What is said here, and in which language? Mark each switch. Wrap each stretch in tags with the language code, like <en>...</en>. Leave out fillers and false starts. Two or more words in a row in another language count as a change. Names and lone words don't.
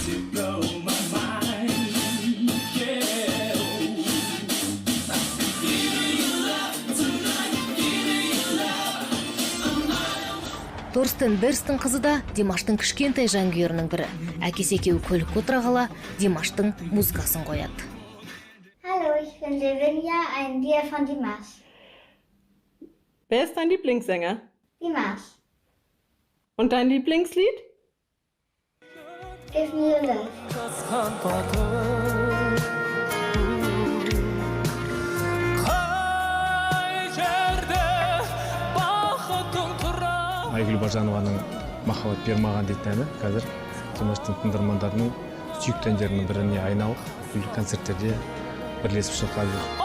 <kk>Торстен Берстің қызы да Димаштың кішкентай жанкүйерінің бірі. Әкесі екеуі көлікке отыра қала Димаштың музыкасын қояды.</kk> <de>Hallo, ich bin Lavinia, ein Lied von Dimash. Wer ist dein Lieblingssänger? Dimash. Und dein Lieblingslied?</de> <en>Give me your love.</en> <kk>Айгүл Бажанованың «Махаббат бер маған» дейтін әні қазір Димаштың тыңдармандарының сүйікті әндерінің біріне айналып, концерттерде бірлесіп шырқалды.</kk>